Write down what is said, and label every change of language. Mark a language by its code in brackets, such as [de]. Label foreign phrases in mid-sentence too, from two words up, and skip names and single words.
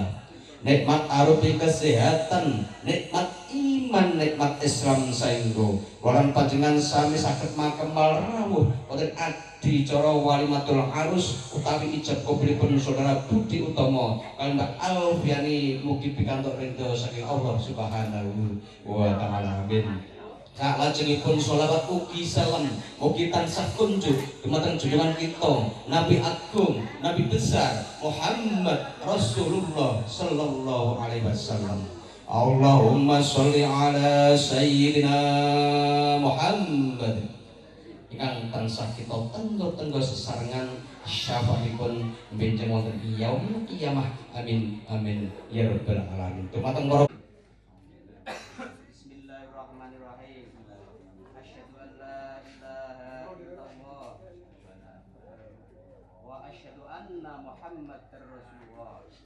[jv] Nikmat arupi kesehatan, nikmat iman, nikmat Islam saengga kula panjenengan sami saged makemal rawuh wonten adicara [ar] وليمة العرس [jv] utawi ijab kabulipun saudara Budi Utomo kaliyan Mbak Alfiani, mugi pikantuk ridho saking Allah [ar] سبحانه وتعالى. [jv] Amin. Salajengipun sholawat ugi salam mugi tansah kunjuk dumateng junjungan kita Nabi Agung, Nabi besar Muhammad Rasulullah [ar] صلى الله عليه وسلم. اللهم صل على سيدنا محمد [jv] ingkang tansah kita tenggo-tenggo sesarengan syafaatipun benjang wonten [ar] يوم القيامة. آمين آمين يا رب العالمين. [jv] Dumateng para Muhammad Rasulullah.